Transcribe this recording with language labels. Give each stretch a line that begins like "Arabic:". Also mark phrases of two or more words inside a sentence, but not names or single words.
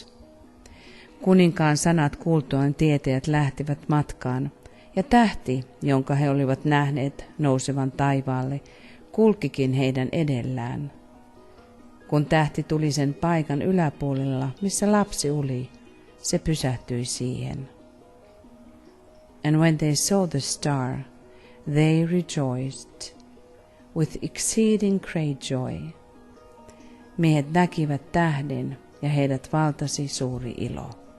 Finnish: Kuninkaan sanat kuultuaan tietäjät lähtivät matkaan, ja tähti, jonka he olivat nähneet nousevan taivaalle, kulkikin heidän edellään. Kun tähti tuli sen paikan yläpuolella, missä lapsi oli, se pysähtyi siihen.
English: And when they saw the star, they rejoiced with exceeding great joy.
Finnish: Miehet näkivät tähden, ja heidät valtasi suuri ilo.